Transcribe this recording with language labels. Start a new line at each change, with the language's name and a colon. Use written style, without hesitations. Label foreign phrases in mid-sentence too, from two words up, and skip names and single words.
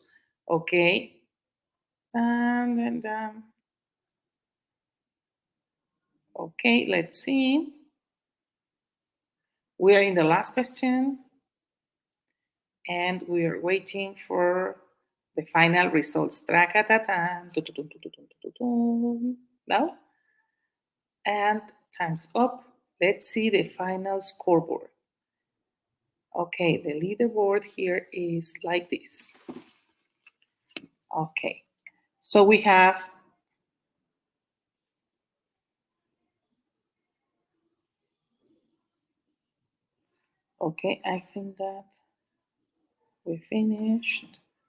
English: Okay. And okay, let's see. We are in the last question and we are waiting for the final results. Tra-ka-ta-tan, tu-tu-tum. Now, and time's up. Let's see the final scoreboard. Okay, the leaderboard here is like this. Okay, so we have, okay, I think that we finished.